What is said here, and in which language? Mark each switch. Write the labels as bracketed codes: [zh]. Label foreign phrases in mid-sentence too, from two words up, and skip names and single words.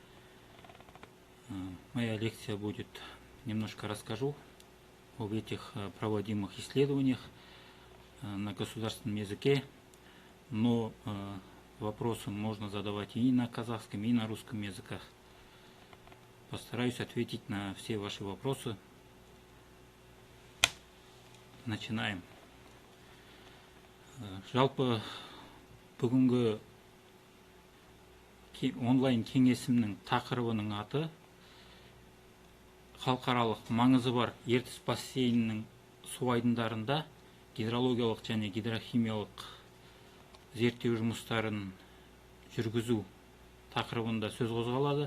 [ru] Моя лекция будет, немножко расскажу об этих проводимых исследованиях на государственном языке, но вопросы можно задавать и на казахском, и на русском языках. Постараюсь ответить на все ваши вопросы. Начинаем. [kk] Жалпы бүгінгі онлайн кеңесімнің тақырыбының аты халықаралық маңызы бар Ертіс бассейнінің су айдындарында гидрологиялық және гидрохимиялық зерттеу жұмыстарын жүргізу тақырыбында сөз қозғалады.